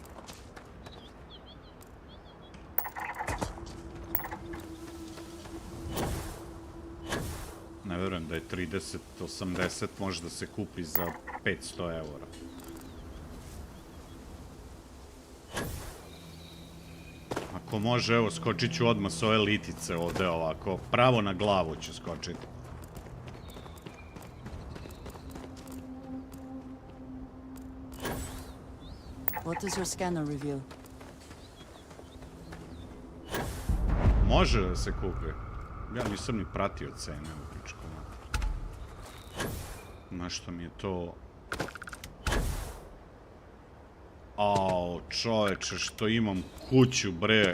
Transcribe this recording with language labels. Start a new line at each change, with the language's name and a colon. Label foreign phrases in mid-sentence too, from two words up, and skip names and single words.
Serbian: Ne verujem da je 30-80 može da se kupi za 500 eura. Ako može, evo, skočit ću odmah s ove litice ovde ovako. Pravo na glavu ću skočiti.
English: What does your scanner reveal?
Serbian: Može da se kupi. Ja nisam ni pratio cene u pičku. Nešto mi je to... Ao, čoveče, što imam kuću, bre.